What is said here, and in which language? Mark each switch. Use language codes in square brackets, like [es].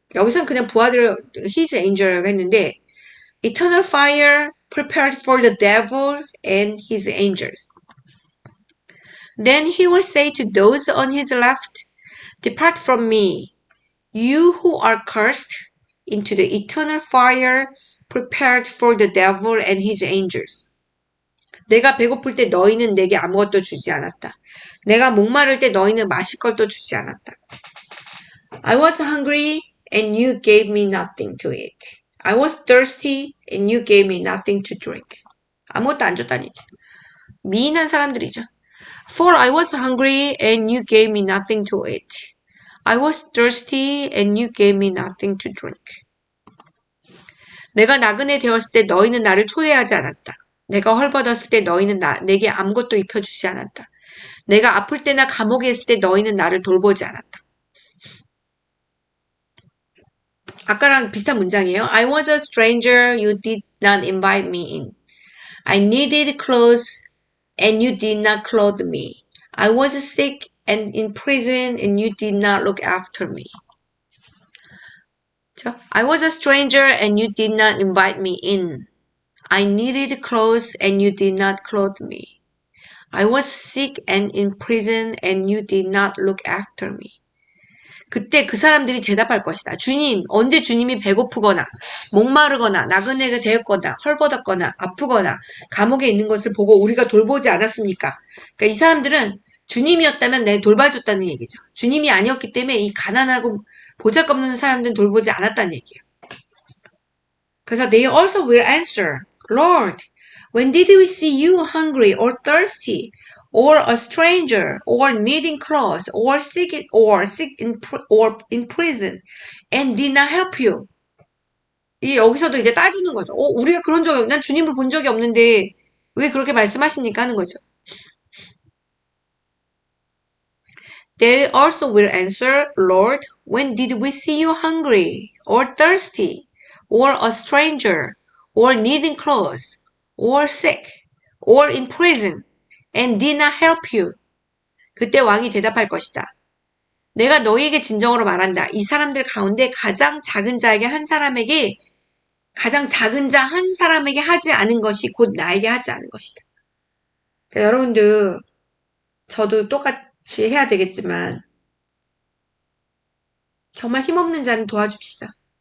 [ko] 여기서는 그냥 부하들을 [en] his angel이라고 했는데 eternal fire prepared for the devil and his angels. Then he will say to those on his left, depart from me, you who are cursed, into the eternal fire prepared for the devil and his angels. [ko] 내가 배고플 때 너희는 내게 아무것도 주지 않았다. 내가 목마를 때 너희는 마실 것도 주지 않았다. [en] I was hungry and you gave me nothing to eat. I was thirsty and you gave me nothing to drink. [ko] 아무것도 안 줬다는 얘기. 미인한 사람들이죠. [en] For I was hungry and you gave me nothing to eat. I was thirsty and you gave me nothing to drink. [ko] 내가 나그네 되었을 때 너희는 나를 초대하지 않았다. 내가 헐벗었을 때 너희는 내게 아무것도 입혀주지 않았다. 내가 아플 때나 감옥에 있을 때 너희는 나를 돌보지 않았다. 아까랑 비슷한 문장이에요. [en] I was a stranger, you did not invite me in. I needed clothes and you did not clothe me. I was sick and in prison and you did not look after me. I was a stranger and you did not invite me in. I needed clothes and you did not clothe me. I was sick and in prison and you did not look after me. [ko] 그때 그 사람들이 대답할 것이다. 주님, 언제 주님이 배고프거나 목마르거나 나그네가 되었거나 헐벗었거나 아프거나 감옥에 있는 것을 보고 우리가 돌보지 않았습니까? 그러니까 이 사람들은 주님이었다면 내 돌봐줬다는 얘기죠. 주님이 아니었기 때문에 이 가난하고 보잘것없는 사람들은 돌보지 않았다는 얘기예요. 그래서 [en] they also will answer, Lord, when did we see you hungry or thirsty? Or a stranger, or needing clothes, or sick in prison, and did not help you. [ko] 여기서도 이제 따지는 거죠. 우리가 그런 적이 난 주님을 본 적이 없는데 왜 그렇게 말씀하십니까? 하는 거죠. [en] They also will answer, Lord, when did we see you hungry, or thirsty, or a stranger, or needing clothes, or sick, or in prison, and did not help you. [ko] 그때 왕이 대답할 것이다. 내가 너희에게 진정으로 말한다. 이 사람들 가운데 가장 작은 자 한 사람에게 하지 않은 것이 곧 나에게 하지 않은 것이다. 그러니까 여러분들 저도 똑같이 해야 되겠지만 정말 힘없는 자는 도와줍시다.